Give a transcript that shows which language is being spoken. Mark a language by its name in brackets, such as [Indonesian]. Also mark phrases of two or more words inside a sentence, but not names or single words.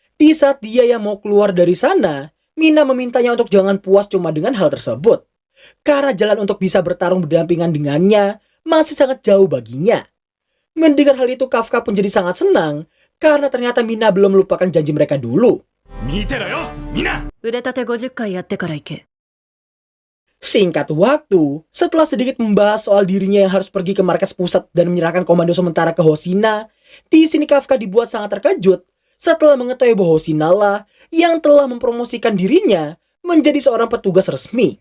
[Indonesian] Di saat dia yang mau keluar dari sana, Mina memintanya untuk jangan puas cuma dengan hal tersebut. Karena jalan untuk bisa bertarung berdampingan dengannya masih sangat jauh baginya. Mendengar hal itu, Kafka pun jadi sangat senang karena ternyata Mina belum melupakan janji mereka dulu. [Japanese] 見てろよみんな腕立て50回やってから行け。 [Indonesian] Singkat waktu, setelah sedikit membahas soal dirinya yang harus pergi ke markas pusat dan menyerahkan komando sementara ke Hosina, di sini Kafka dibuat sangat terkejut setelah mengetahui bahwa Hosina lah yang telah mempromosikan dirinya menjadi seorang petugas resmi.